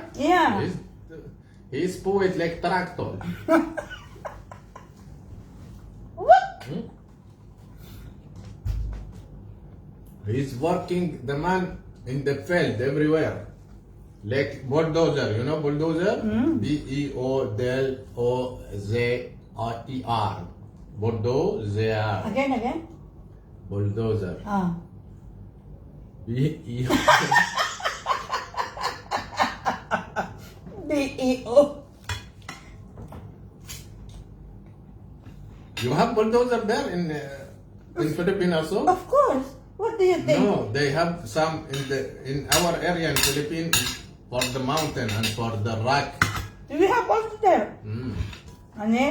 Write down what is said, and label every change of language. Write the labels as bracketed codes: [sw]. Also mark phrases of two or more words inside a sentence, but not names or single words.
[en] Yeah. He's poet like tractor. What? He's working the man in the field everywhere. Like bulldozer, you know bulldozer? B-E-O-D-O-Z-E-R. Bulldozer. Again? Bulldozer. Ah. B-E-O. B-E-O. You have bulldozer there in Philippines also? Of course. What do you think? No, they have some in our area in Philippines for the mountain and for the rock. Do we have also there? Ano?